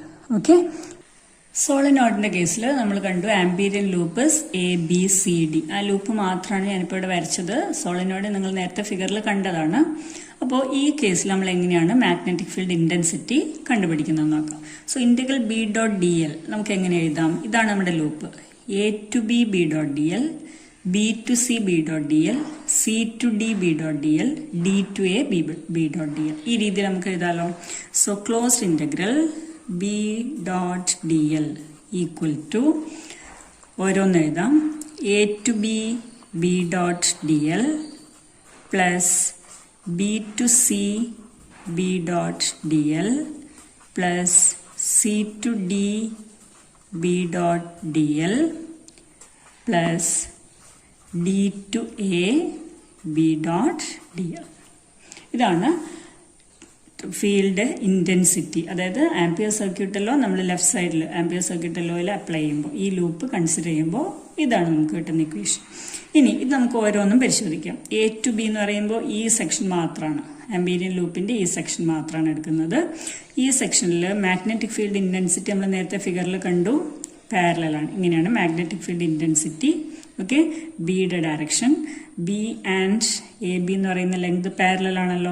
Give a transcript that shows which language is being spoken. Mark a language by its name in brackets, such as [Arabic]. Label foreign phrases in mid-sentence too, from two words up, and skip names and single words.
[Malayalam] ഓക്കെ, സോളിനോയിഡിന്റെ കേസിൽ നമ്മൾ കണ്ടു [English] Amperian loops ABCD. [Malayalam] ആ ലൂപ്പ് മാത്രമാണ് ഞാനിപ്പോൾ ഇവിടെ വരച്ചത്. സോളിനോയിഡ് നിങ്ങൾ നേരത്തെ ഫിഗറിൽ കണ്ടതാണ്. അപ്പോൾ ഈ കേസിൽ നമ്മൾ എങ്ങനെയാണ് [English] magnetic field intensity [Malayalam] കണ്ടുപിടിക്കുന്നത് നോക്കാം. [English] so integral B.dl [Malayalam] നമുക്ക് എങ്ങനെ എഴുതാം, ഇതാണ് നമ്മുടെ ലൂപ്പ്. [English] A to B B.dl, B to C B.dl, C to D B.dl, D to A B.dl. [Malayalam] ഈ രീതിയിൽ നമുക്ക് എഴുതാലോ. [English] so closed integral B.dl equal to [Malayalam] ഓരോന്ന് എഴുതാം. [English] A to B B.dl plus B to C B.dl plus C to D B.dl plus D to A B.dl. [Malayalam] ഇതാണ് [English] field intensity. [Malayalam] അതായത് [English] Ampere circuital law [Malayalam] നമ്മൾ [English] left side Ampere circuital law apply [Malayalam] ചെയ്യുമ്പോൾ, ഈ ലൂപ്പ് കൺസിഡർ ചെയ്യുമ്പോൾ ഇതാണ് നമുക്ക് കിട്ടുന്ന ഇക്വേഷൻ. ഇനി ഇത് നമുക്ക് ഓരോന്നും പരിശോധിക്കാം. A to B എന്ന് പറയുമ്പോൾ ഈ സെക്ഷൻ മാത്രമാണ്, ആംപീരിയൻ ലൂപ്പിന്റെ ഈ സെക്ഷൻ മാത്രമാണ് എടുക്കുന്നത്. ഈ സെക്ഷനിൽ [English] magnetic field intensity [Malayalam] നമ്മൾ നേരത്തെ ഫിഗറിൽ കണ്ടു, പാരലൽ ആണ്. ഇങ്ങനെയാണ് [English] magnetic field intensity. [Malayalam] ഓക്കെ, ബിയുടെ ഡയറക്ഷൻ, [English] B and AB [Malayalam] എന്ന് പറയുന്ന ലെങ്ത് പാരലൽ ആണല്ലോ.